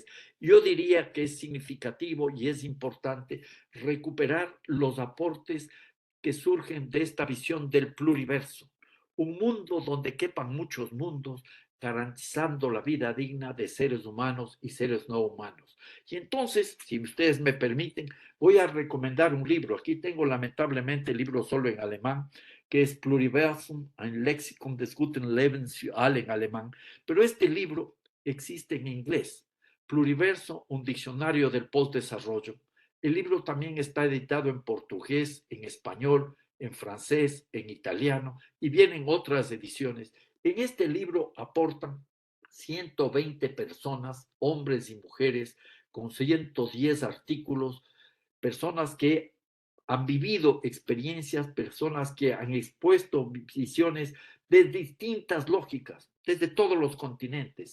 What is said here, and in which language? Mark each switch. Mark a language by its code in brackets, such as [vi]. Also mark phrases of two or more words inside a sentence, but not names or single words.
[es] Yo diría que es significativo y es importante recuperar los aportes que surgen de esta visión del pluriverso, un mundo donde quepan muchos mundos, garantizando la vida digna de seres humanos y seres no humanos. Y entonces, si ustedes me permiten, voy a recomendar un libro. Aquí tengo lamentablemente el libro solo en alemán, que es Pluriversum, ein Lexikon des guten Lebens für alle en alemán, pero este libro existe en inglés. Pluriverso, un diccionario del postdesarrollo. El libro también está editado en portugués, en español, en francés, en italiano y vienen otras ediciones. En este libro aportan 120 personas, hombres y mujeres, con 110 artículos, personas que han vivido experiencias, personas que han expuesto visiones de distintas lógicas, desde todos los continentes.